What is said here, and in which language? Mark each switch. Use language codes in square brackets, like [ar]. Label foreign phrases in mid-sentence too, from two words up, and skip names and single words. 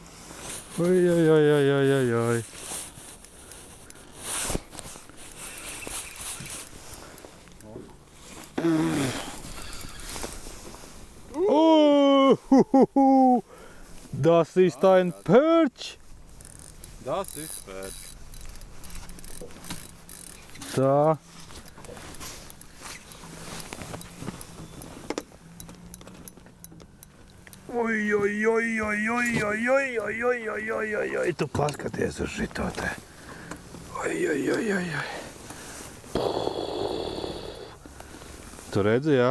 [lv] Oi. [de] Das ist ein Perch. Das ist Perch. [lv] Tā. Oi, tu paskaties uz šito te. Oi. Tu redzi, jā?